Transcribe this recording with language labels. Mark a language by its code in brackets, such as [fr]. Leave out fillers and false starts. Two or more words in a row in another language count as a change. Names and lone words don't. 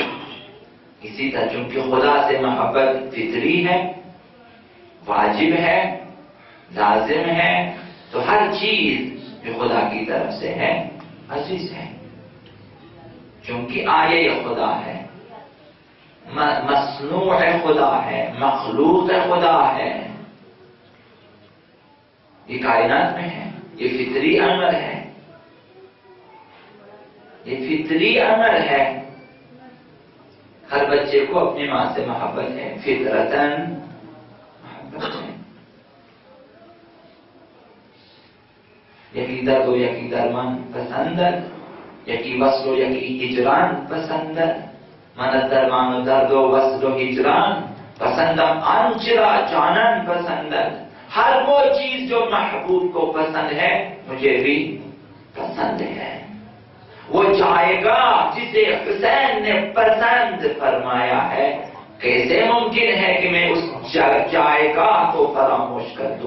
[ur] اسی طرح چونکہ خدا سے محبت فطری ہے، واجب ہے، لازم ہے، تو ہر چیز جو خدا کی طرف سے ہے عزیز ہے، چونکہ آیہ خدا ہے، مصنوع خدا ہے، مخلوق خدا ہے، یہ کائنات میں ہے، یہ فطری امر ہے، یہ فطری امر ہے۔ ہر بچے کو اپنی ماں سے محبت ہے، فطرتاً محبت ہے۔ [fa] یکی درد و یکی درمان پسندد، یکی وصل و یکی ہجران پسندد، من درمان و درد و وصل و ہجران پسندم، آنچرا جانن پسندد۔ [ur] ہر وہ چیز جو محبوب کو پسند ہے مجھے بھی پسند ہے۔ وہ جائے گا جسے حسین نے پسند فرمایا ہے، کیسے ممکن ہے کہ میں اس جائے گا کو فراموش کر دوں؟